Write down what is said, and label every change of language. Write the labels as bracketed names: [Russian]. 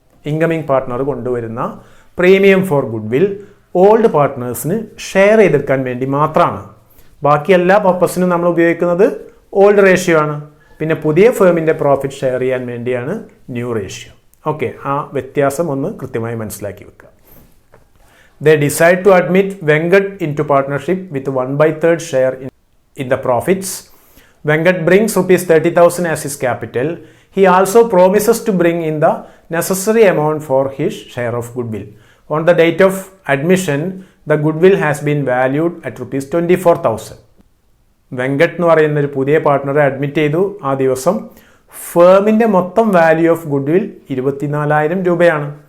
[Malayalam] Incoming partner കൊണ്ടുവരുന്ന premium four good will old പാർട്ട്നേഴ്സിന് share ചെയ്തെടുക്കാൻ വേണ്ടി മാത്രമാണ്. ബാക്കി എല്ലാ പർപ്പസിനും നമ്മൾ ഉപയോഗിക്കുന്നത് ഓൾഡ് റേഷ്യോ ആണ്. പിന്നെ പുതിയ ഫേമിൻ്റെ പ്രോഫിറ്റ് ഷെയർ ചെയ്യാൻ വേണ്ടിയാണ് ന്യൂ റേഷ്യോ. ഓക്കെ, ആ വ്യത്യാസം ഒന്ന് കൃത്യമായി മനസ്സിലാക്കി വെക്കുക. [English] They decide to admit Venkat into partnership with 1/3 share in the profits. Venkat brings rupees 30,000 as his capital. He also promises to bring in the necessary amount for his share of goodwill. On the date of admission, the goodwill has been valued at rupees 24,000. [Malayalam] Venkat എന്ന് പറയുന്ന ഒരു പുതിയ പാർട്ട്ണറെ admit ചെയ്തു. ആ ദിവസം ഫേമിൻ്റെ മൊത്തം value of goodwill 24,000 രൂപയാണ്.